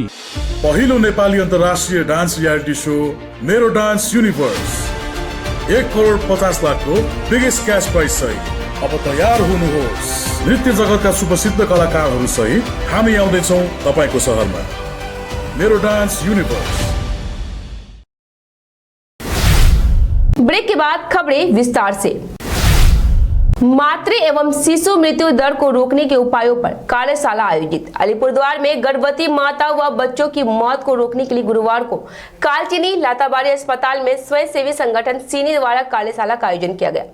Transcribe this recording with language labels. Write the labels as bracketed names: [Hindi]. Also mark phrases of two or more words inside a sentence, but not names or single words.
[Nepali] पहिलो नेपाली अन्तर्राष्ट्रिय [English] dance reality show [Nepali] मेरो डान्स युनिभर्स 1,50,00,000 को [English] biggest cash prize [Nepali] सहित अब तयार हुनुहोस्। नृत्य जगतका सुप्रसिद्ध कलाकारहरू सहित हामी आउँदैछौँ तपाईको सहरमा। मेरो डान्स युनिभर्स। [Hindi] ब्रेक के बाद खबरें विस्तार से। मातृ एवं शिशु मृत्यु दर को रोकने के उपायों पर कार्यशाला आयोजित। अलीपुरद्वार में गर्भवती माता व बच्चों की मौत को रोकने के लिए गुरुवार को कालचिनी लाताबाड़ी अस्पताल में स्वयंसेवी संगठन सीनी द्वारा कार्यशाला का आयोजन किया गया।